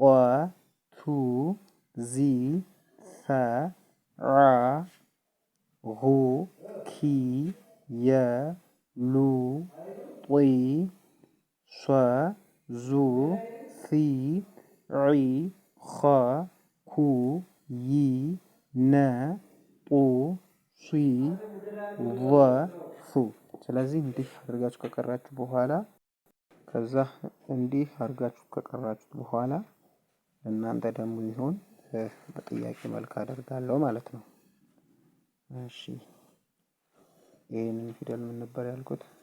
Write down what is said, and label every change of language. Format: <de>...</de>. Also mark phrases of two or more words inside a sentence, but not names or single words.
<am>ቱ፣ ዚ፣ ሰ፣ ዐ፣ ጉ፣ ኪ፣ የ፣ ሉ፣ ጢ፣ ሷ፣ ዙ፣ ፊ፣ ዒ፣ ኸ፣ ኩ፣ ይ፣ ነ፣ ጡ፣ ሲ፣ ዘ፣ ሱ። ስለዚህ እንዲህ አድርጋችሁ ከቀራችሁ በኋላ እናንተ ደግሞ ይሆን በጥያቄ መልክ አደርጋለሁ ማለት ነው። እሺ ይሄንን ፊደል ምን ነበር ያልኩት?</am>